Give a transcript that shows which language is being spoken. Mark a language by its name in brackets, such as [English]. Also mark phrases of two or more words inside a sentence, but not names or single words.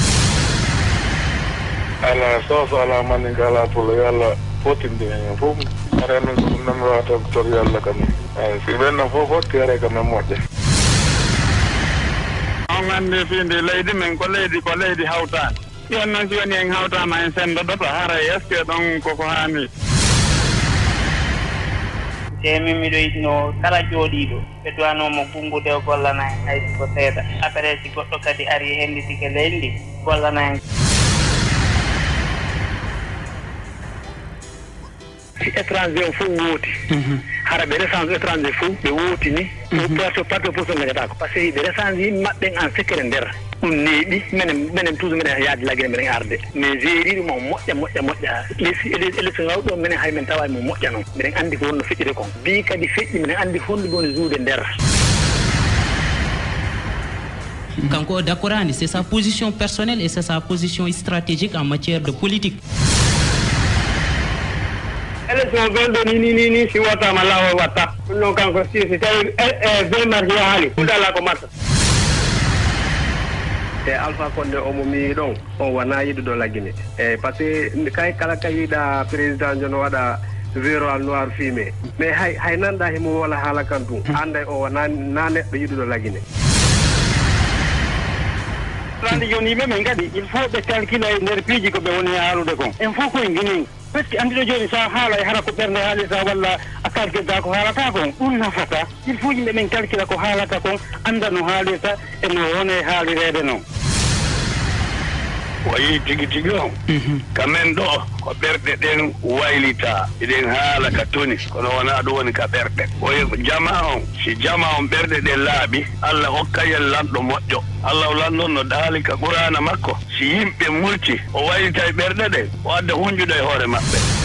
[Fula] ala soso ala maninga ala polo yo allah fotinde en fof areno nan wata tor yo allah kam si ɓenno fof fotti are kam en moƴƴa on andi finde leydi men ko leydi hawtani yon noon si woni en hawtama en sendo ɗoto hara [French] est ce que [Fula] ɗon koko hani min miɗo yiɗno kala jooɗiɗo ɓe duwanoma gungude o gollana en haysi ko seeɗa après si goɗɗo kadi ari henditike leydi ndi gollana en si étranger o fof wooti hara ɓe [French] rechange étranger [Fula] fof ɓe wootini parti fof so gañatako [French] par ce que [Fula] ɓe rechange yimɓe maɓɓe [French] en secret [Fula] nder ɗum neeɓi minen toujours minen yaade laggine minen arde mais gériɗo mo moƴƴa élection ngawɗo minen hay min tawa mo moƴƴa noon minen andi ko wonno feƴƴide kon bi kadi feƴƴi minen andi honɗude woni juude nder Kanko Dakorani, [French] c'est sa position personnelle et c'est sa position stratégique en matière de politique. [Fula] élection gonɗo ni si wattama lawol watta ɗum noon kanko si tawi 20 mars yahaali fuɗala ko matta e Alpha Condé omo mi ɗon on wona yiɗuɗo laggine e [French] par ce que [Fula] kay kala ka yiiɗa président jono waɗa [French] véro noir fumé [Fula] mais hay nanɗa himo wala haala kan ɗum anda o wona na neɗɗo yiɗuɗo laggine andi joni yimɓe men kadi [French] il faut [Fula] ɓe calcula e nder piiji ko ɓe woni haalude kon en fof koye guinée [French] par ce que [Fula] andiɗo joni sa haala e hara ko ɓerde haalisa walla a calculta ko haalata kon ɗum nafata [French] il faut [Fula] yimɓe men calcula ko haalata kon anda no haalirta eno wona e haalirede noon wayi tigi o kamen ɗo ko ɓerɗe ɗen waylita eɗen haala ka toni kono wona ɗum woni ka ɓerɗe oy jama on si jama on ɓerɗe ɗe laaɓi Allah hokkayel lanɗo moƴƴo Allah o lanɗon no daali ka qur'ana makko si yimɓe multi o waylita e ɓerɗe ɗe o adda hunjuɗo e hoore maɓɓe